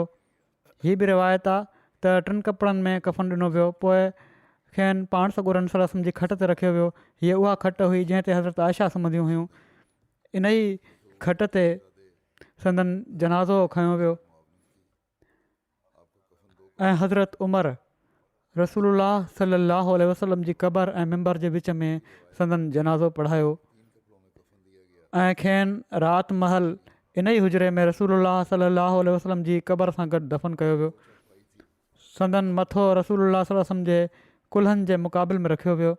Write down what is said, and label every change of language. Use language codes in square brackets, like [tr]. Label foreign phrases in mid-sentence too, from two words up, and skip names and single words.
[sd] हीअ बि रिवायत आहे त 3 कपिड़नि में कफ़न ॾिनो वियो, पोइ खेनि पाण सॻोरनि सलम जी खट ते रखियो वियो। हीअ उहा खट हुई जंहिं ते हज़रत आयशा सुम्हंदियूं हुयूं। इन ई खट ते संदन जनाज़ो खयो वियो ऐं हज़रत उमर रसूलुल्लाह [ar] صلى الله عليه وسلم [sd] जी क़बर ऐं मिंबर जे विच में संदन जनाज़ो पढ़ायो ऐं खेनि राति महल इन ई हुजरे में रसूलुल्लाह [ar] صلى الله عليه وسلم [sd] जी क़बर सां गॾु दफ़न कयो वियो। संदन मथो रसूलुल्लाह [ar] صلى الله عليه وسلم [sd] जे कुल्हनि जे मुक़ाबिल में रखियो वियो।